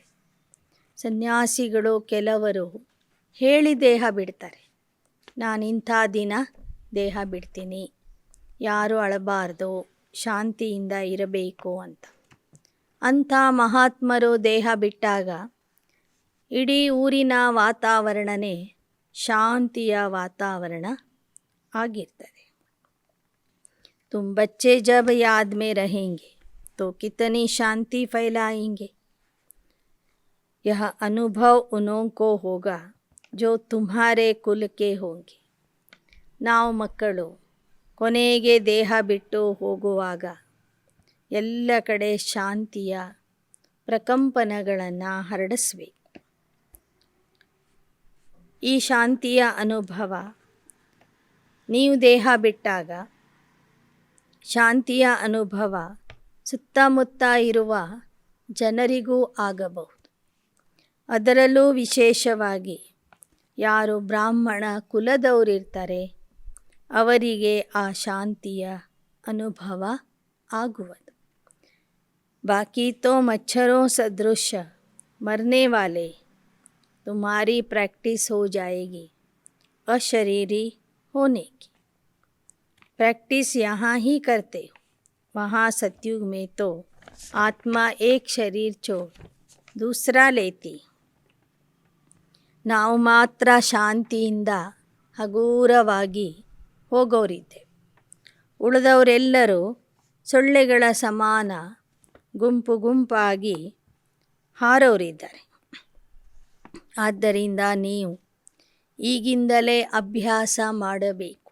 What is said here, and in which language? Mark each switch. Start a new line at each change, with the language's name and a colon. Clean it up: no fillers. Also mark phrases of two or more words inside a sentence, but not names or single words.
Kannada: ಸನ್ಯಾಸಿಗಳು ಕೆಲವರು ಹೇಳಿ ದೇಹ ಬಿಡ್ತಾರೆ, ನಾನಿಂಥ ದಿನ ದೇಹ ಬಿಡ್ತೀನಿ, ಯಾರು ಅಳಬಾರ್ದು, ಶಾಂತಿಯಿಂದ ಇರಬೇಕು ಅಂತ. ಅಂಥ ಮಹಾತ್ಮರು ದೇಹ ಬಿಟ್ಟಾಗ ಇಡೀ ಊರಿನ ವಾತಾವರಣನೇ ಶಾಂತಿಯ ವಾತಾವರಣ ಆಗಿರ್ತದೆ.
Hindi: तुम बच्चे जब याद में रहेंगे तो कितनी शांति फैलाएंगे। यह अनुभव उन्हों को होगा जो तुम्हारे कुल के होंगे.
Kannada: ನಾವು ಮಕ್ಕಳು ಕೊನೆಗೆ ದೇಹ ಬಿಟ್ಟು ಹೋಗುವಾಗ ಎಲ್ಲ ಕಡೆ ಶಾಂತಿಯ ಪ್ರಕಂಪನಗಳನ್ನು ಹರಡಿಸ್ಬೇಕು. ಈ ಶಾಂತಿಯ ಅನುಭವ ನೀವು ದೇಹ ಬಿಟ್ಟಾಗ ಶಾಂತಿಯ ಅನುಭವ ಸುತ್ತಮುತ್ತ ಇರುವ ಜನರಿಗೂ ಆಗಬಹುದು. ಅದರಲ್ಲೂ ವಿಶೇಷವಾಗಿ ಯಾರು ಬ್ರಾಹ್ಮಣ ಕುಲದವರಿರ್ತಾರೆ ಅವರಿಗೆ ಆ ಶಾಂತಿಯ ಅನುಭವ ಆಗುವುದು.
Hindi: बाकी तो ಮच्छरों सदृश मरने वाले तुम्हारी प्रैक्टिस हो जाएगी अशरीरी होने की. प्रैक्टिस यहाँ ही करते हो. वहाँ सतयुग में तो आत्मा एक शरीर छोड़ दूसरा लेती.
Kannada: ನಾವು ಮಾತ್ರ ಶಾಂತಿಯಿಂದ ಹಗುರವಾಗಿ ಹೋಗೋರಿದ್ದೆ. ಉಳಿದವರೆಲ್ಲರೂ ಸೊಳ್ಳೆಗಳ ಸಮಾನ ಗುಂಪು ಗುಂಪಾಗಿ ಹಾರೋರಿದ್ದಾರೆ. ಆದ್ದರಿಂದ ನೀವು ಈಗಿಂದಲೇ ಅಭ್ಯಾಸ ಮಾಡಬೇಕು.